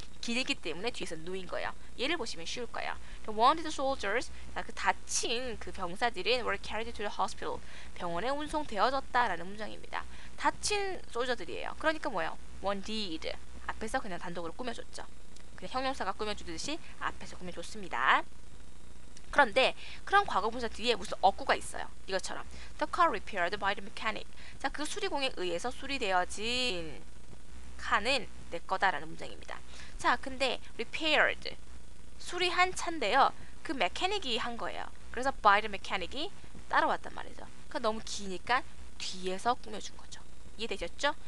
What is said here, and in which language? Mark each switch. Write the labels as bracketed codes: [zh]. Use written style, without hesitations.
[ko] 길기 때문에 뒤에서 놓인 거예요. 예를 보시면 쉬울 거예요. [en] Wounded soldiers, [ko] 그 다친 그 병사들은 [en] were carried to the hospital, [ko] 병원에 운송되어졌다라는 문장입니다. 다친 솔저들이에요. 그러니까 뭐예요? wounded, 앞에서 그냥 단독으로 꾸며줬죠. 그냥 형용사가 꾸며주듯이 앞에서 꾸며줬습니다. 그런데 그런 과거분사 뒤에 무슨 어구가 있어요. 이것처럼 [en] The car repaired by the mechanic. [ko] 자, 그 수리공에 의해서 수리되어진 칸은 내 거다라는 문장입니다. 자, 근데 repaired 수리한 차인데요. 그 메커닉이 한 거예요. 그래서 by the mechanic이 따라왔단 말이죠. 그러니까 너무 기니까 뒤에서 꾸며준 거죠. 이해되셨죠?